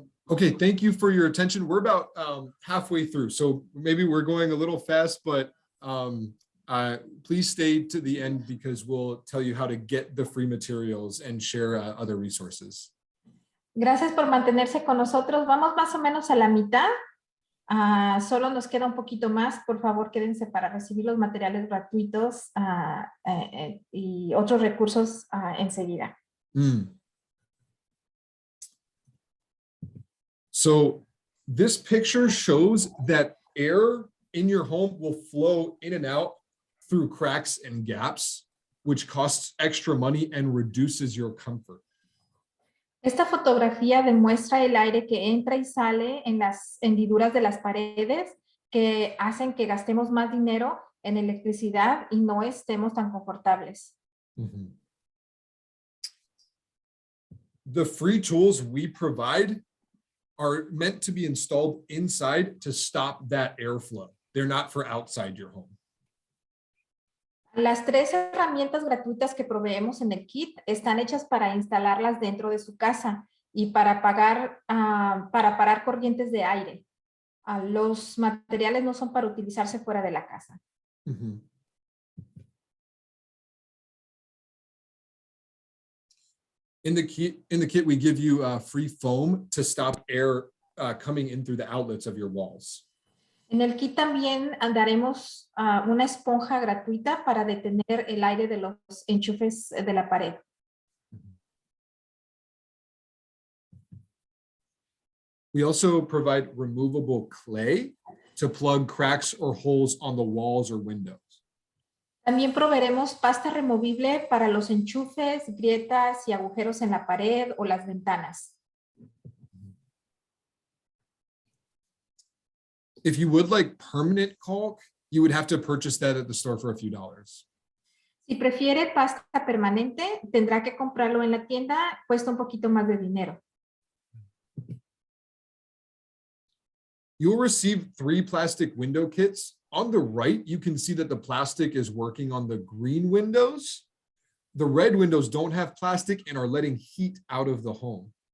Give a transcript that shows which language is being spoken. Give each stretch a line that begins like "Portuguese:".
English: Okay, thank you for your attention. We're about halfway through, so maybe we're going a little fast, but please stay to the end because we'll tell you how to get the free materials and share other resources.
Spanish: Gracias por mantenerse con nosotros. Vamos más o menos a la mitad. Solo nos queda un poquito más. Por favor, quédense para recibir los materiales gratuitos y otros recursos enseguida.
English: So this picture shows that air in your home will flow in and out through cracks and gaps, which costs extra money and reduces your comfort.
Spanish: Esta fotografía demuestra el aire que entra y sale en las hendiduras de las paredes que hacen que gastemos más dinero en electricidad y no estemos tan confortables. Mm-hmm.
English: The free tools we provide are meant to be installed inside to stop that airflow. They're not for outside your home.
Spanish: Las 3 herramientas gratuitas que proveemos en el kit están hechas para instalarlas dentro de su casa y para parar corrientes de aire. Los materiales no son para utilizarse fuera de la casa. Mm-hmm.
English: In the kit, we give you free foam to stop air coming in through the outlets of your walls.
Spanish: En el kit también daremos una esponja gratuita para detener el aire de los enchufes de la pared.
English: We also provide removable clay to plug cracks or holes on the walls or windows.
Spanish: También proveeremos pasta removible para los enchufes, grietas y agujeros en la pared o las ventanas.
English: If you would like permanent caulk, you would have to purchase that at the store for a few dollars.
Spanish: Si prefiere pasta permanente, tendrá que comprarlo en la tienda, cuesta un poquito más de dinero.
English: You'll receive 3 plastic window kits. On the right, you can see that the plastic is working on the green windows. The red windows don't have plastic and are letting heat out of the home.